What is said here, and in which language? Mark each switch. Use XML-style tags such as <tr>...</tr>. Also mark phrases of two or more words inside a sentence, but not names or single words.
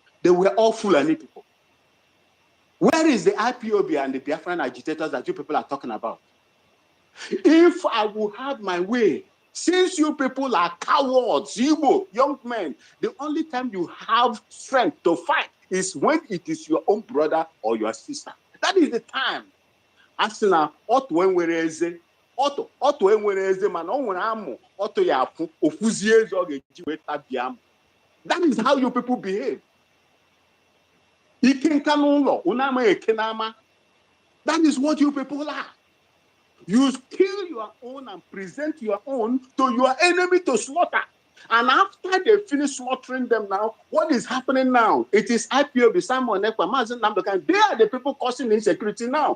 <en>They were all Fulani people. Where is the IPOB and the Biafran agitators that you people are talking about? If I will have my way, since you people are cowards, young men, the only time you have strength to fight is when it is your own brother or your sister. That is the time.</en> <ig>Asina otu enwere eze, otu enwere eze mana o nwere amụ, otu ya afu ofuzie eze ọ ga-eji wee tabi amụ.</ig> <en>That is how you people behave.</en> <ig>Ike nka n'ụlọ, unu amaghị eke n'ama.</ig> <en>That is what you people are. You kill your own and present your own to your enemy to slaughter. And after they finish slaughtering them now, what is happening now? It is IPOB, Simon Ekpa, Mazen Namdokan. They are the people causing insecurity now.</en>